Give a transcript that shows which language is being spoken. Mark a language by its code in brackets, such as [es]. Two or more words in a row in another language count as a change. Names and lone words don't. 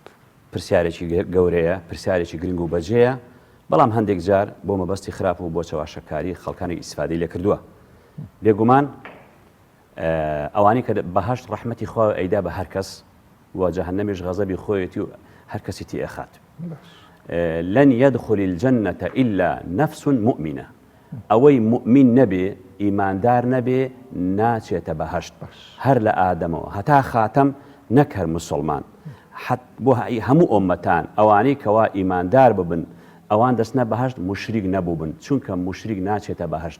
[ckb] پرسیارێکی گەورەیە، پرسیارێکی گرنگ و بەجێیە، بەڵام هەندێک جار بۆ مەبەستی خراپ و بۆ چاواشەکاری خەڵکانی ئیسفادەی لێ کردووە. بێگومان ئەوانی کە بەهەشت ڕەحمەتی خوا ئەیدا بە هەر کەس و جەهەنەمیش غەزەبی خۆیەتی و هەر کەسیتی ئەخات. [ar] لەن يدخل الجنة إلا نفس مؤمنة. [ckb] ئەوەی مؤمن نەبێ ئیماندار نەبێ ناچێتە بەهەشت هەر لە ئادەمەوە هەتا خاتەم نەک هەر مسلمان. بۆ هەموو ئۆمەتان ئەوانەی کەوا ئیماندار ببن ئەوان دەستنە بەهەشت مشریک نەبوو بن، چونکە مشریک ناچێتە بەهەشت.